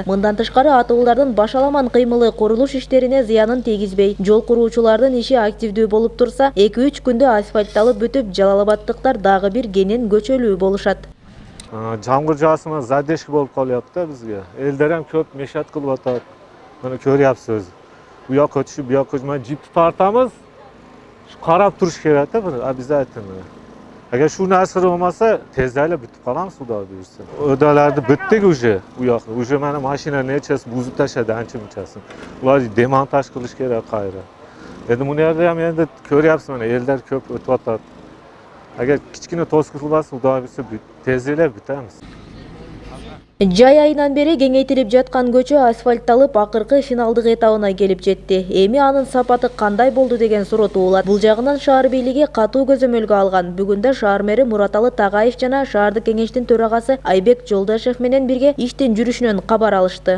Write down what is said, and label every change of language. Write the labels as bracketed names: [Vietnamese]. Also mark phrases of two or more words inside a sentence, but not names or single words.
[Kyrgyz] Мындан тышкары атуулардын башаламан кыймылы курулуш иштерине зыянын тийгизбей, жол куруучулардын иши активдүү болуп турса, 2-3 күндө асфальтталып бүтүп, жалал-абадтыктар дагы бир кенен көчөлүү болушат. Жамгыр жаасына задержка болуп калыпты да бизге. Элдер ham көп мешат кылып атат. Мына көрүпсүз. Буяка өтүшүп, буяка өтүшүп, жипти тартамыз. Карап туруш керек да, обязательно. [Uzbek] Agar shu narsa bo'lmasa, tezda bitib qolamiz, xudo buyursa. O'dalarni bitdik уже, u yoqni. Уже mana mashina nechasi buzib tashladi, ancha-munchasini. Ular demontaj qilish kerak qayra. Endi buni yerda ham endi ko'ryapsiz, mana ellar ko'p o'tyapti. Agar kichkina to'siq qilmasa, xudo buyursa, tezda bitamiz. [Kyrgyz] Жай айынан бери кеңейтилип жаткан көчө асфальтталып, акыркы финалдык этабына келип жетти. Эми анын сапаты кандай болду деген суроо туулат. Бул жагынан шаар бийлиги катуу көзөмөлгө алган. Бүгүндө шаар мэри Мураталы Тагаев жана шаардык кеңештин төрагасы Айбек Жолдашев менен бирге иштин жүрүшүнөн кабар алышты.